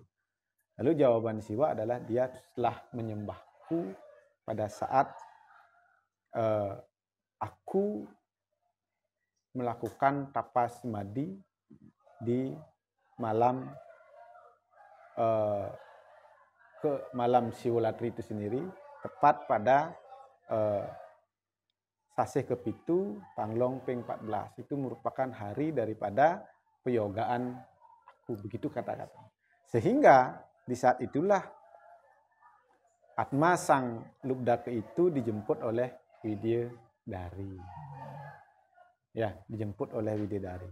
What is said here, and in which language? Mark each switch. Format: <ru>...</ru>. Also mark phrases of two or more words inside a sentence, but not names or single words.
<id>Lalu jawaban Siwa adalah dia telah menyembahku pada saat aku melakukan tapas madi di malam malam Siwolatri itu sendiri, tepat pada</id> <ban>sasih kepitu panglong ping 14.</ban> <id>Itu merupakan hari daripada peyogaan aku, begitu kata-kata. Sehingga di saat itulah atma sang Lubdake itu dijemput oleh Widodari. Ya, dijemput oleh Widodari.</id>